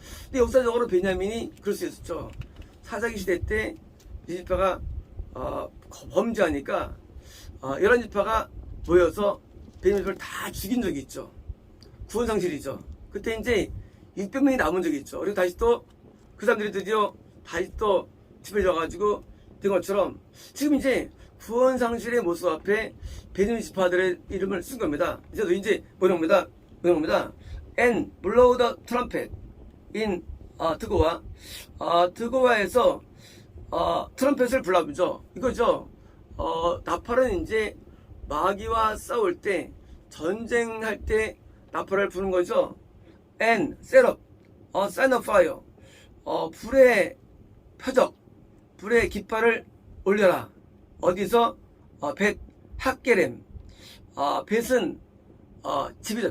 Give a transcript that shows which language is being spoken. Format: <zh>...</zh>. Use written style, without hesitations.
<ko>근데 역사적으로 베냐민이 그럴 수 있었죠. 사사기 시대 때 이 지파가 범죄하니까 11지파가 모여서 베냐민을 다 죽인 적이 있죠. 구원 상실이죠. 그때 이제 600명이 남은 적이 있죠. 그리고 다시 또 그 사람들이 드디어 다시 또 집을 져가지고 된 것처럼 지금 이제 구원 상실의 모습 앞에 베냐민 지파들의 이름을 쓴 겁니다. 이제 뭐냐입니다.</ko> <en>And blow the trumpet in</en> <ko>드고와 드고와에서 트럼펫을 불러보죠. 이거죠. 나팔은 이제 마귀와 싸울 때, 전쟁할 때 나팔을 부는 거죠.</ko> <en>And set up a sign of fire.</en> <ko>불의 표적, 불의 깃발을 올려라. 어디서? 벳 학게렘. 벳은 집이죠.</ko>